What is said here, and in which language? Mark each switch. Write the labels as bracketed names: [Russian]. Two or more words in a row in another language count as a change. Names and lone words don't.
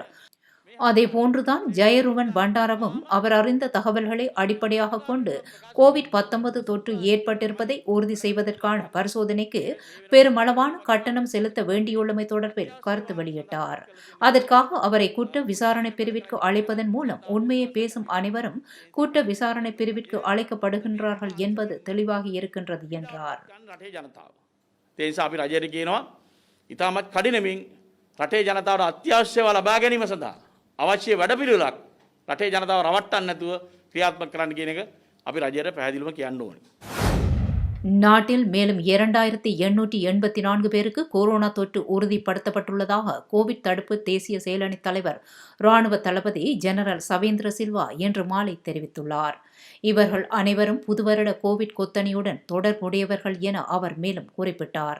[Tamil] அதேபோன்றுதான் ஜெயருவன் பண்டாரவும் அவர் அறிந்த தகவல்களை அடிப்படையாக கொண்டு கோவிட்-19 தொற்று ஏற்பட்டிருப்பதை உறுதி செய்வதற்கான பரிசோதனைக்கு பெருமளவான கட்டணம் செலுத்த வேண்டியுள்ளமை தொடர்பில் கருத்து வெளியிட்டார். அதற்காக அவரை குற்ற விசாரணை பிரிவிற்கு அழைப்பதன் மூலம் உண்மையை பேசும் அனைவரும் குற்ற விசாரணை பிரிவிற்கு அழைக்கப்படுகின்றார்கள் என்பது தெளிவாகி இருக்கின்றது என்றார். [Sinhala] ඉතාමත් කඩිනමින් රටේ ජනතාවට අත්‍යවශ්‍යව ලබා ගැනීම සඳහා අවශ්‍ය වැඩපිළිවෙලක් රටේ ජනතාව රවට්ටන්න නැතුව ක්‍රියාත්මක කරන්න කියන එක අපි රජයට පැහැදිලිවම කියන්න ඕනේ. [Tamil] நாட்டில் மேலும் 2884 பேருக்கு கொரோனா தொற்று உறுதிப்படுத்தப்பட்டுள்ளதாக கோவிட் தடுப்பு தேசிய செயலணி தலைவர் ராணுவ தளபதி ஜெனரல் சவேந்திர சில்வா இன்று மாலை தெரிவித்துள்ளார். இவர்கள் அனைவரும் புதுவருட கோவிட் கொத்தணியுடன் தொடர்புடையவர்கள் என அவர் மேலும் குறிப்பிட்டார்.